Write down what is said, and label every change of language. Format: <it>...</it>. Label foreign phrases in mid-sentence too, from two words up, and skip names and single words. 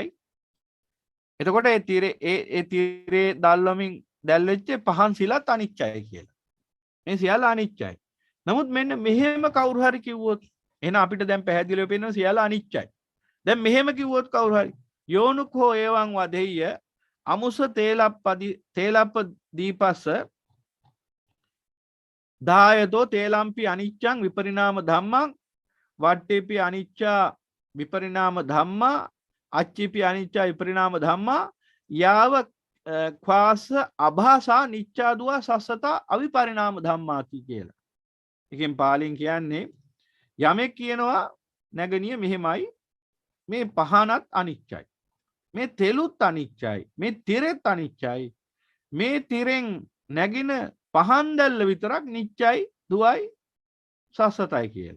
<si>එතකොට ඒ තිරේ දැල්වමින් දැල්වෙච්ච පහන් සිලත් අනිච්චයි කියලා. මේ සියල්ල අනිච්චයි. නමුත් මෙන්න මෙහෙම කවුරු හරි කිව්වොත් එහෙනම් අපිට දැන් පැහැදිලිව පේනවා සියල්ල අනිච්චයි. දැන් මෙහෙම කිව්වොත් කවුරු හරි</si> <pi>යෝනුකෝ ඒවං වදෙය්‍ය අමුස තේලප්ප දීපස්ස දායතෝ තේලම්පි අනිච්චං විපරිණාම ධම්මං වට්ටේපි අනිච්චා විපරිණාම ධම්මා අච්චිපි අනිච්චා විපරිණාම ධම්මා යාව ක්වාස අභාසා නිච්චා දුව සස්සතා අවිපරිණාම ධම්මාති කියලා.</pi> <si>එකෙන් පාලියෙන් කියන්නේ යමෙක් කියනවා නැගණිය මෙහෙමයි මේ පහනත් අනිච්චයි. මේ තෙලුත් අනිච්චයි. මේ තිරෙත් අනිච්චයි. මේ තිරෙන් නැගින පහන් දැල්ල විතරක් නිච්චයි දුවයි සස්සතයි කියලා.</si>